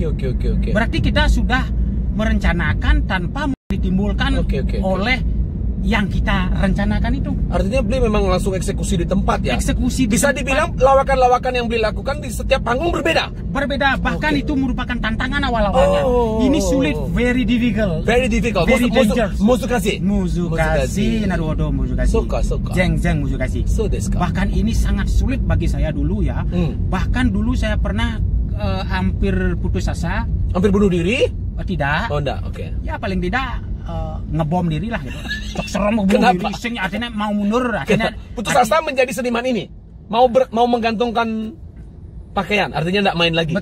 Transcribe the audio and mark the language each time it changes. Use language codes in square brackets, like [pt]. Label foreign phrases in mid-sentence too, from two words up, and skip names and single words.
[id] Berarti kita sudah merencanakan tanpa ditimbulkan oleh yang kita rencanakan itu. Artinya Bli memang langsung eksekusi di tempat ya? Eksekusi di Bisa tempat. dibilang lawakan-lawakan yang Bli lakukan di setiap panggung berbeda? Berbeda, bahkan Oke. itu merupakan tantangan awal-awalnya. Oh. Ini sulit, [en] very difficult. Very difficult. Very dangerous. [ja] Musukashi. むずかし、なるほど、むずかし. [id] Suka. Jeng muzukashi. [ja] そうですか? [id] Bahkan ini sangat sulit bagi saya dulu ya. Bahkan dulu saya pernah hampir putus asa. Hampir bunuh diri? Tidak. Oh enggak, oke. Ya paling tidak ngebom diri lah gitu. Cok serem ngebom Kenapa? diri. Sing akhirnya mau mundur. Akhirnya Putus asa menjadi seniman ini? Mau menggantungkan pakaian? Artinya enggak main lagi?